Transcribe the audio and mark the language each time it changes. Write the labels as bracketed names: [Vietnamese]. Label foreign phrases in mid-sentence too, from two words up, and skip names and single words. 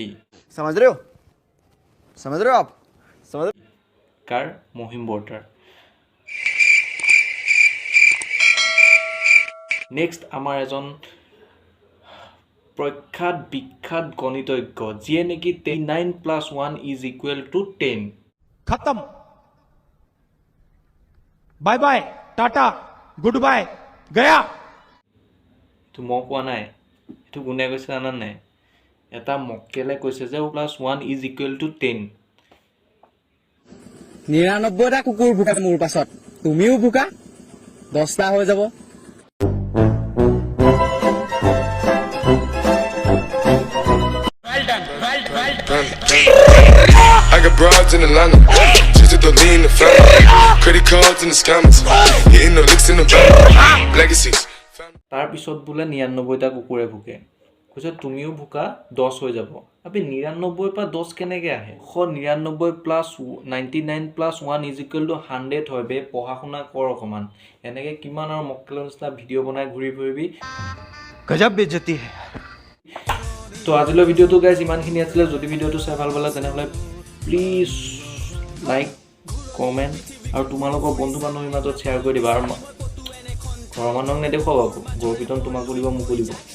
[Hindi] समझ रहे हो आप समझ [Assamese] কাৰ মহিম বৰ্তাৰ নেক্সট আমাৰ এজন প্ৰখ্যাত বিখ্যাত গণিতজ্ঞ যিয়ে নেকি 9 + 1 = 10 [English] खत्म bye bye tata good bye गया [Assamese] তো মই কোৱা নাই এইটো কোনে কৈছে জানা নাই এটা মক্কেলে কৈছে যে +1 = 10 99টা কুকুৰ ভুকা মোৰ পাছত তুমিও ভুকা 10টা হৈ যাব [English] I got broads in Atlanta, just to lean the family. Credit cards in the scammers, hitting the licks in the bank. Legacies. [Assamese] তাৰ পিছত বোলে 99টা কুকুৰে ভুকে কৈছে তুমিও ভুকা 10 হৈ যাব আপি 99 পৰা 10 কেনেকৈ আহে 99 + 99 + 1 = 100 হয় বে পঢ়া শুনা কৰ অকমান এনেকৈ কিমান আৰু মক্কেলৰ নিচিনা ভিডিঅ' বনাই ঘূৰি ফুৰিবি [Hindi] गजब बेइज्जती है [Assamese] তো আজিলৈ ভিডিঅ'টো গাইজ ইমানখিনি আছিলে যদি ভিডিঅ'টো চাই ভাল পালে তেনেহ'লে প্লিজ লাইক কমেণ্ট আৰু তোমালোকৰ বন্ধু বান্ধৱীৰ মাজত শ্বেয়াৰ কৰি দিবা আৰু ঘৰৰ মানুহক নেদেখুৱাবা গৌৰপিতন তোমাকো দিব মোকো দিব